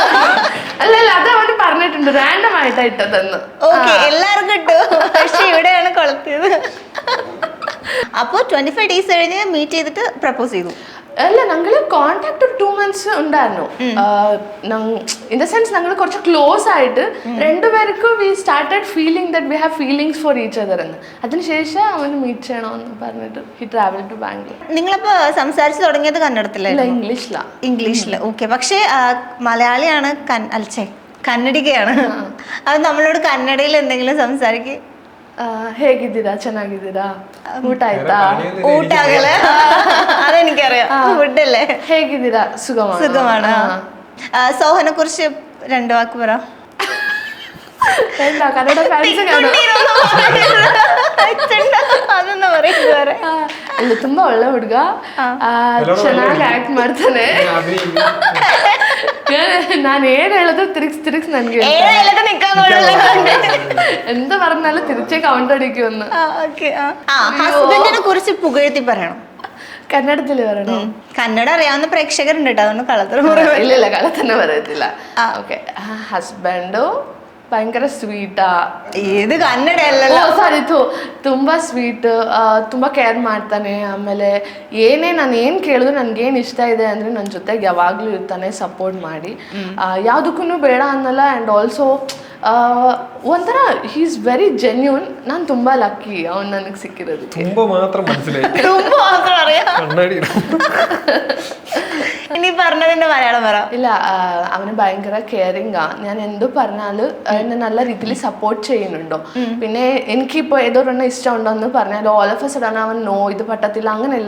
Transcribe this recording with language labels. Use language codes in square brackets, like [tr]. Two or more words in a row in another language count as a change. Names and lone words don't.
[ml] അല്ല അത് അവന് പറഞ്ഞിട്ടുണ്ട്, റാൻഡം ആയിട്ടാ ഇട്ടതെന്ന്. ഓക്കെ, എല്ലാവർക്കും ഇട്ടു, പക്ഷെ ഇവിടെയാണ് കൊളത്തിയത്. അപ്പൊ 25 ഡേയ്സ് കഴിഞ്ഞ് മീറ്റ് ചെയ്തിട്ട് പ്രപ്പോസ് ചെയ്തു? അല്ല, ഞങ്ങള് കോണ്ടാക്ട് ഒരു 2 months ഉണ്ടായിരുന്നു. [en] in the sense [ml] ഞങ്ങൾ കുറച്ച് ക്ലോസ് ആയിട്ട് രണ്ടുപേർക്കും [en] we started feeling that we have feelings for each other [ml] എന്ന്. അതിനുശേഷം അവന് മീറ്റ് ചെയ്യണമെന്ന് പറഞ്ഞിട്ട് [en] he travel to Bangalore. [ml] നിങ്ങളിപ്പോ സംസാരിച്ചു തുടങ്ങിയത് കന്നഡത്തിലല്ല? ഇംഗ്ലീഷില്. ഓക്കെ, പക്ഷേ മലയാളിയാണ്, കന്നഡികയാണ്. അത് നമ്മളോട് കന്നഡയിൽ എന്തെങ്കിലും സംസാരിക്കും? [kn] ಹೇಗಿದ್ದೀರಾ, ಚೆನ್ನಾಗಿದ್ದೀರಾ, ಊಟ ಆಯ್ತಾ, [ml] ಊಟಾಗಲ್ಲ അതെനിക്കറിയാം. ഫുഡല്ലേ? [kn] ಹೇಗಿದ್ದೀರಾ, [ml] സുഖമാണ്. സോഹനെ കുറിച്ച് 2 വാക്ക് പറ. കന്നഡ ഫാൻസ് [kn] ಅದನ್ನ ಬರೀತು ಬೇರೆ ಇಲ್ಲ ತುಂಬಾ ಒಳ್ಳೆ ಹುಡುಗ, ಚೆನ್ನಾಗಿ ಆಕ್ಟ್ ಮಾಡ್ತಾನೆ. ನಾನು ಏನ್ ಹೇಳಿದ್ರು ತಿರುಗಿಸ್ ನನ್ಗೆ [ml] എന്ത് പറഞ്ഞാലും തിരിച്ചേ കൗണ്ടർ അടിക്കുമെന്ന്. ഹസ്ബൻഡിനെ കുറിച്ച് പുകഴ്ത്തി പറയണം. കന്നഡത്തില് പറയണോ? കന്നഡ അറിയാവുന്ന പ്രേക്ഷകരുണ്ട് കേട്ടോ, അതുകൊണ്ട് കളത്തിൽ ഇല്ല കളത്തന്നെ പറയത്തില്ല. ഓക്കെ, [kn] ಹಸ್ಬೆಂಡು ಭಯಂಕರ ಸ್ವೀಟಾ. ಇದು ಕನ್ನಡ ಅಲ್ಲಲ್ಲ, ಸಾರಿ ತುಂಬಾ ಸ್ವೀಟ್, ತುಂಬಾ ಕೇರ್ ಮಾಡ್ತಾನೆ. ಆಮೇಲೆ ನಾನು ಏನ್ ಕೇಳಿದ್ರು ನನ್ಗೇನ್ ಇಷ್ಟ ಇದೆ ಅಂದ್ರೆ ನನ್ನ ಜೊತೆಗೆ ಯಾವಾಗ್ಲೂ ಇರ್ತಾನೆ, ಸಪೋರ್ಟ್ ಮಾಡಿ. ಯಾವ್ದಕ್ಕೂ ಬೇಡ ಅನ್ನಲ್ಲ. [en] and also [kn] ಒಂಥರ [en] he is very genuine. [kn] ನಾನು ತುಂಬಾ ಲಕ್ಕಿ ಅವ್ನು ನನಗೆ ಸಿಕ್ಕಿರೋದು. ತುಂಬಾ ಮಾತ್ರ മനസ്സിലായി. ತುಂಬಾ ಮಾತ್ರ [ml] അറിയാം. ഇനി പറഞ്ഞതിന്റെ മലയാളം പറ. ഇല്ല, അവന് ഭയങ്കര കെയറിംഗാ. ഞാൻ എന്ത് പറഞ്ഞാലും എന്നെ നല്ല രീതിയിൽ സപ്പോർട്ട് ചെയ്യുന്നുണ്ടോ. പിന്നെ എനിക്കിപ്പോ ഏതൊരെണ്ണം ഇഷ്ടമുണ്ടോ എന്ന് പറഞ്ഞാൽ [en] all of a sudden [ml] അവൻ നോ ഇത് പറ്റത്തില്ല അങ്ങനെയല്ല.